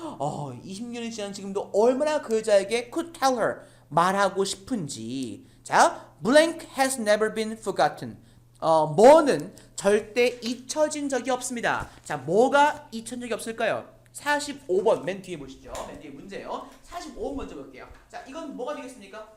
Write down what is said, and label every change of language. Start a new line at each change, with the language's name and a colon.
Korean: 20년이 지난 지금도 얼마나 그 여자에게 could tell her 말하고 싶은지.
English: 자, blank has never been forgotten.
Korean: 뭐는 절대 잊혀진 적이 없습니다. 자, 뭐가 잊혀진 적이 없을까요? 45번 맨 뒤에 보시죠. 맨 뒤에 문제요. 45번 먼저 볼게요. 자, 이건 뭐가 되겠습니까?